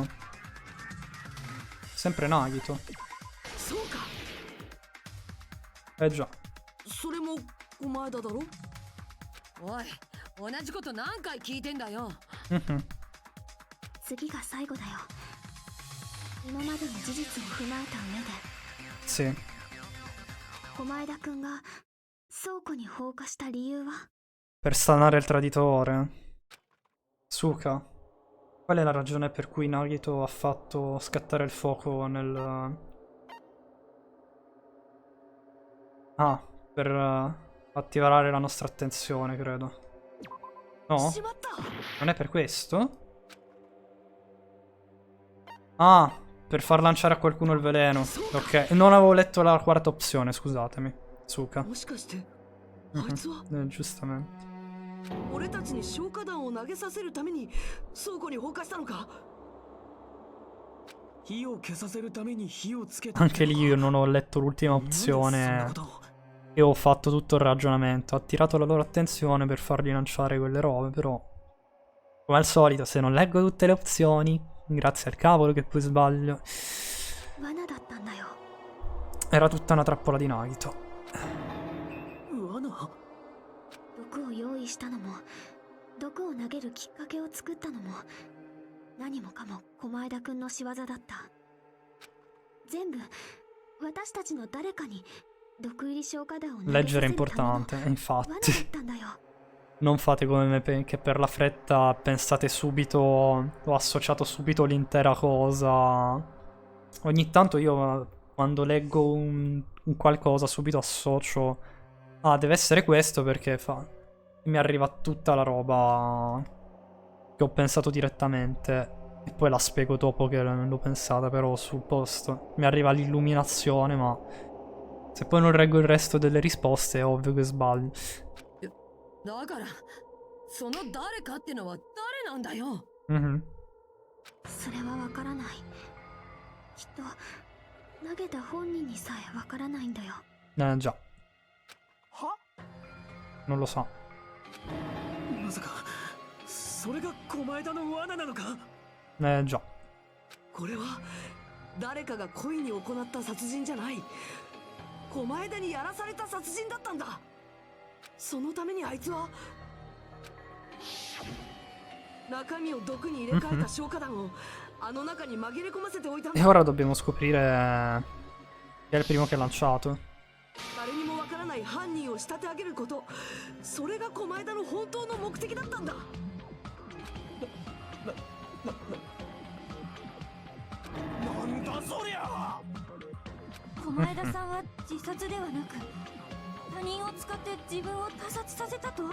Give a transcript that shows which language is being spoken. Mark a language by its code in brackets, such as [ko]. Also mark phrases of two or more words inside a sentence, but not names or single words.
[it] Sempre Nagito. [ja] そうか。 [it] Eh già. [ja] それも狛枝だろ。おい、同じこと何回聞いてんだよ。 Mhm. 次が最後だよ。今までの事実を踏まえた上で [it] Sì. [ja] 狛枝くんが倉庫に放火した理由は？ [it] Per stanare il traditore. Suka. Qual è la ragione per cui Nagito ha fatto scattare il fuoco nel... Ah, per attivare la nostra attenzione, credo. No? [ja] しまった。 [it] Non è per questo? Ah, per far lanciare a qualcuno il veleno. Ok, non avevo letto la quarta opzione, scusatemi. Suka. [ja] もしかしてあいつは [it] Giustamente. [ja] 俺たちに消火弾を投げさせるために倉庫に放火したのか。火を消させるために火をつけた。 [it] Anche lì io non ho letto l'ultima [ja] なんでそんな [it] opzione [ja] ことを。 [it] e ho fatto tutto il ragionamento. Ho attirato la loro attenzione per fargli lanciare quelle robe, però... Come al solito, se non leggo tutte le opzioni, grazie al cavolo che poi sbaglio, [ja] 罠だったんだよ。 [it] era tutta una trappola di Nagito. [ja] 罠。毒を用意したのも毒を投げるきっかけを作ったのも何もかも狛枝くんの仕業だった。全部私たちの誰かに毒入り消化弾を投げさ [it] Leggere [ja] せ [it] è [ja] るための [it] importante, [ja] 罠だ [it] infatti. [ja] ったんだよ。 [it] Non fate come me che per la fretta pensate subito, ho associato subito l'intera cosa. Ogni tanto io quando leggo un qualcosa subito associo, ah, deve essere questo perché mi arriva tutta la roba che ho pensato direttamente e poi la spiego dopo che l'ho pensata, però sul posto mi arriva l'illuminazione, ma se poi non reggo il resto delle risposte è ovvio che sbaglio. [ja] だからその誰かってのは誰なんだよ。 Mhm. それはわからない。きっと投げた本人にさえわからないんだよ。 [it] Già. は Non lo so. [ja] まさかそれが狛枝の罠なのか。 [it] Già. [ja] これは誰かが故意に行った殺人じゃない。狛枝にやらされた殺人だったんだ。そのためにあいつは中身を毒に入れ替えた消火弾をあの中に紛れ込ませておいたん [it] E [ja] だ。 [it] ora dobbiamo scoprire chi è il primo che ha lanciato. [ja] 誰にもわからない犯人を仕立て上げること、それが狛枝の本当の目的だったんだ。なんだそりゃ。狛枝さんは自殺ではなく他人を使って自分を他殺させたと？